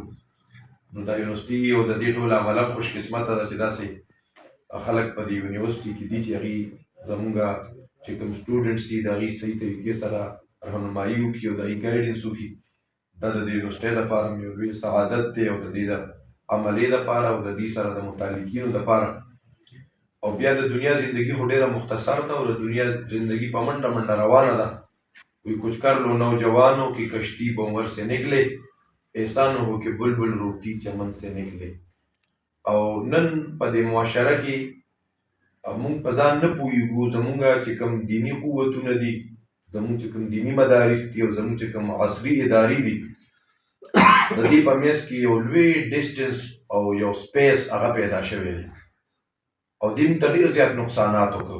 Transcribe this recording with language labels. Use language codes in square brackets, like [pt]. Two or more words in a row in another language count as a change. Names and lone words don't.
[ps] نو دا یونیورسټي او د دې ټول عمله خوش قسمته ده چې داسې خلک په دې یونیورسټي کې دي چې هغې زمونږ چې کوم سټوډنټس دي د هغې صحیح طریقې سره رهنمایي وکړي او د هغې ګایډنس وکړي. دا د دې یونیورسټۍ لپاره یو لوی سعادت دی، او د دې د عملې لپاره او د دې سره د متعلقینو لپاره. او بیا د دنیا زندگی خو ډېره مختصر ده، او د دنیا زندگی په منډه منډه روانه ده. [ur] کوئی کچھ کر لو نوجوانوں کی کشتی بونور سے نکلے، احسان ہو کہ بلبل روتی چمن سے نکلے. [ps] او نن په دې معاشره کې مونږ په ځان نه پوهېږو، زمونږ چې کوم دیني قوتونه دي، زمونږ چې کوم دیني مدارس دي، او زمونږ چې کوم عصري ادارې دي، د دې په منځ کې یو لوی ډسټنس او یو سپیس هغه پیدا شوی دی، او دې موږ ته ډېر زیات نقصانات وکړو.